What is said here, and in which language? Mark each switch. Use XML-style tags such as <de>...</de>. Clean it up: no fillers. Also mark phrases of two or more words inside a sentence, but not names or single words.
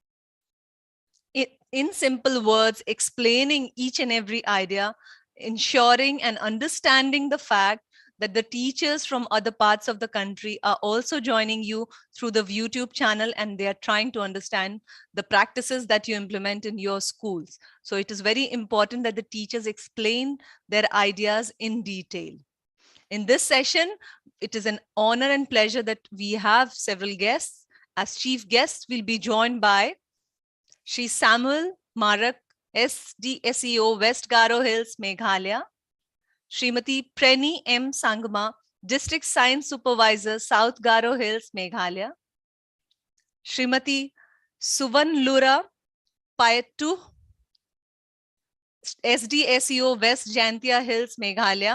<en>in simple words, explaining each and every idea, ensuring and understanding the fact that the teachers from other parts of the country are also joining you through the YouTube channel, and they are trying to understand the practices that you implement in your schools. So it is very important that the teachers explain their ideas in detail. In this session, it is an honor and pleasure that we have several guests. As chief guests, we'll be joined by Shri Samuel Marak, SDSEO, West Garo Hills, Meghalaya. Srimati Preni M. Sangma, District Science Supervisor, South Garo Hills, Meghalaya. Srimati Suvanlura Payattu, SDSEO, West Jantia Hills, Meghalaya.</en>